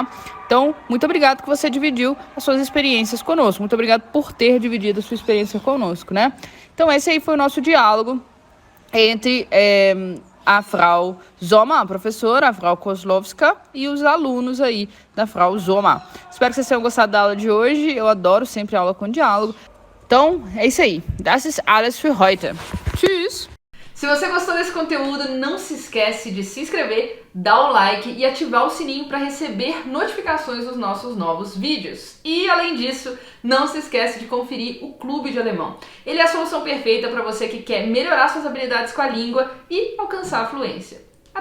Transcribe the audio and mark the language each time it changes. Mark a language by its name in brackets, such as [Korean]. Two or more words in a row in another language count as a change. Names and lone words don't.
[Portuguese] Então, muito obrigado que você dividiu as suas experiências conosco. Muito obrigado por ter dividido a sua experiência conosco, né? Então, esse aí foi o nosso diálogo entre a Frau Sommer, a professora, a Frau Kozlowska, e os alunos aí da Frau Sommer. Espero que vocês tenham gostado da aula de hoje. Eu adoro sempre aula com diálogo. Então, é isso aí. [German] Das ist alles für heute. Tschüss! [Portuguese] Se você gostou desse conteúdo, não se esquece de se inscrever, dar um like e ativar o sininho para receber notificações dos nossos novos vídeos. E, além disso, não se esquece de conferir o Clube de Alemão. Ele é a solução perfeita para você que quer melhorar suas habilidades com a língua e alcançar a fluência.